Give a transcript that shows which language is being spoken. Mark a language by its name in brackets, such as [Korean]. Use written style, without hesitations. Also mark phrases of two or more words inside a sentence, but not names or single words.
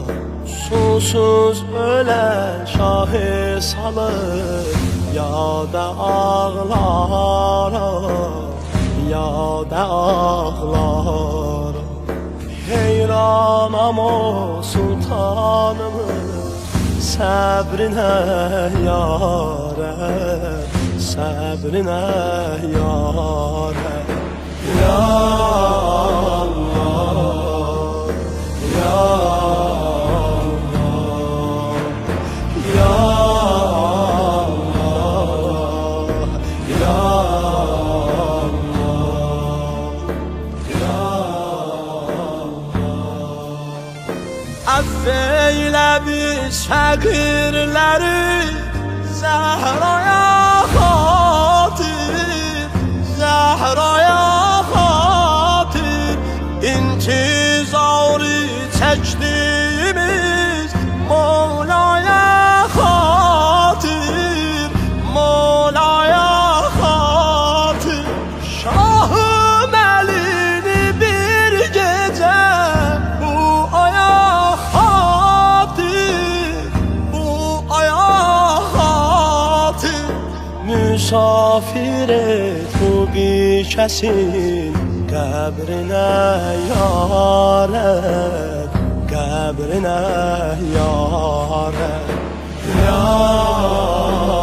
[Azerbaijani] Susuz ölen şahı salır yada ağlara, yada ağlara. Heyranam o sultanımın sabrine yâre, sabrine yâre. [Arabic] يا الله، يا الله، يا الله، يا الله، يا الله. [Azerbaijani] Affeyle biz fəqirləri Zehra'ya xatir, Zehra'ya xatir. İntizarı çəkdiyimiz Mevla'ya xatir, Mevla'ya xatir. Şahım elini bir gece bu aya xatir, bu aya xatir. Misafir et bu bir kəsin qəbrinə yâre, qəbrinə yâre. [Arabic] Ya